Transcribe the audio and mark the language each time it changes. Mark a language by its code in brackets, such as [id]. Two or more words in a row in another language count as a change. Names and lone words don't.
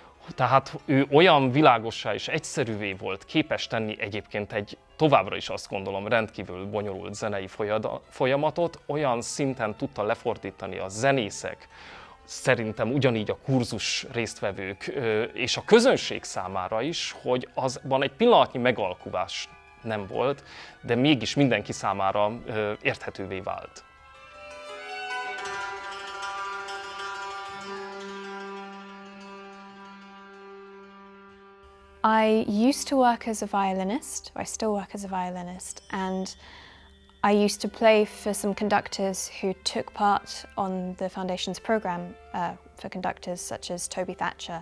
[hu] Tehát ő olyan világossá és egyszerűvé volt képes tenni egyébként egy továbbra is azt gondolom rendkívül bonyolult zenei folyamatot, olyan szinten tudta lefordítani a zenészek, szerintem ugyanígy a kurzus résztvevők és a közönség számára is, hogy azban egy pillanatnyi megalkuvás nem volt, de mégis mindenki számára érthetővé vált. [en] I used to work as a violinist, I still work as a violinist, and I used to play for some conductors who took part on the Foundation's programme for conductors such as Toby Thatcher.